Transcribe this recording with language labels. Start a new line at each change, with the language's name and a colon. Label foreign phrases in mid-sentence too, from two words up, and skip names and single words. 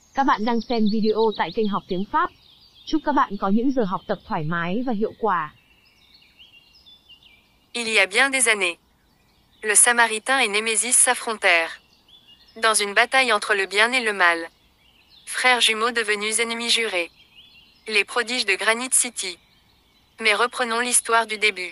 Vietnamese: Các bạn đang xem video tại kênh Học Tiếng Pháp. Chúc các bạn có những giờ học tập thoải mái và hiệu quả.
French: Il y a bien des années, le Samaritain et Némésis s'affrontèrent. Dans une bataille entre le bien et le mal. Frères jumeaux devenus ennemis jurés. Les prodiges de Granite City. Mais reprenons l'histoire du début.